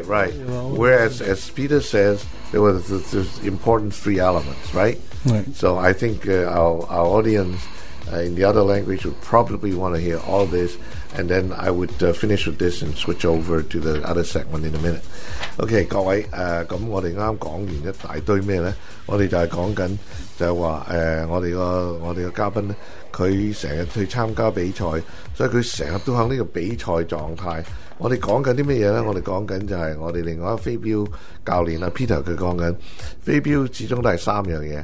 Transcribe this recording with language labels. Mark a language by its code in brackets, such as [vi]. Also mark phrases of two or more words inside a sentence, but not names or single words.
[en] Whereas, as Peter says, there was this important three elements, right? Right. So I think our audience in the other language would probably want to hear all this, and then I would finish with this and switch over to the other segment in a minute. [yue] OK， 各位咁我哋啱講完一大堆咩呢？我哋就係講緊就係話我哋個嘉賓呢，佢成日去參加比賽，所以佢成日都喺呢個比賽狀態。我哋講緊啲咩嘢呢？我哋講緊就係我哋另外一個飛鏢教練啊 Peter 佢講緊飛鏢始終都係三樣嘢。